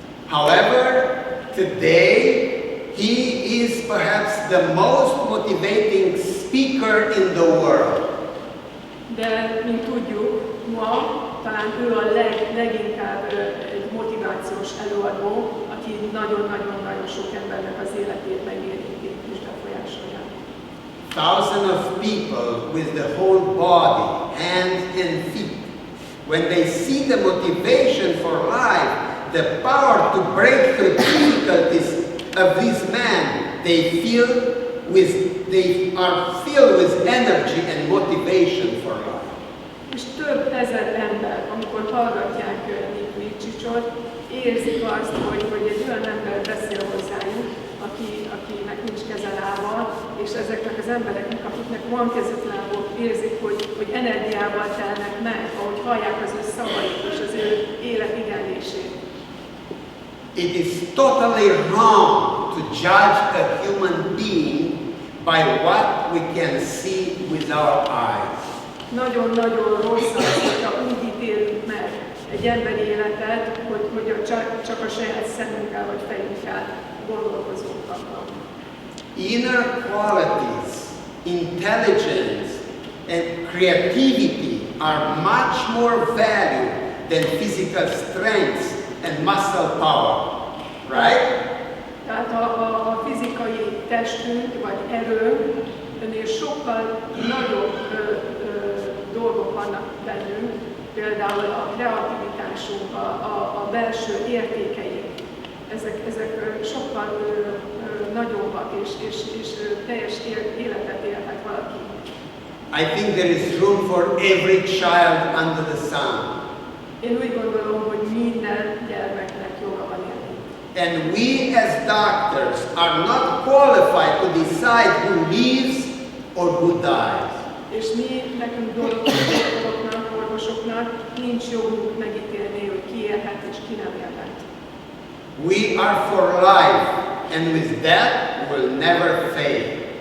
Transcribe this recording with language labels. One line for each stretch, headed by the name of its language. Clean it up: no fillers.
English: However, today he is perhaps the most motivating speaker in the world.
Hungarian: De, mint tudjuk, ma talán ő a leginkább egy motivációs előadó, aki nagyon-nagyon-nagyon sok embernek az életét megérinti és befolyásolja.
English: Thousands of people with the whole body, hands and feet, when they see the motivation for life, the power to break through difficulties of this man, they are filled with energy and motivation for life.
Hungarian: És több ezer ember, amikor hallgatják Nick Vujicicot, érzik azt, hogy egy olyan ember beszél hozzájuk, akinek nincs keze lába, és ezeknek az embereknek, akiknek van kezük lábuk, érzik, hogy energiával telnek meg, ahogy hallják az ő szavait és az ő élet igenlését.
English: It is totally wrong to judge a human being by what we can see with our eyes.
Hungarian: Nagyon-nagyon rossz az, hogyha úgy ítélünk meg egy emberi életet, hogy csak a saját szemünkkel vagy fejünkkel gondolkozunk abban.
English: Inner qualities, intelligence and creativity are much more valued than physical strength and muscle power, right?
Hungarian: Tehát a fizikai testünk vagy erőnknél sokkal nagyobb dolgok vannak bennünk, például a kreativitásunk, a belső értékeink, ezek sokkal nagyobbak, és teljes életet élhet valaki.
English: I think there is room for every child under the sun.
Hungarian: Én úgy gondolom, hogy minden gyermeknek joga van élni.
English: And we as doctors are not qualified to decide who lives or who dies.
Hungarian: És nekünk doktoroknak, orvosoknak nincs jogunk megítélni, hogy ki élhet és ki nem élhet.
English: We are for life, and with that we'll never fail.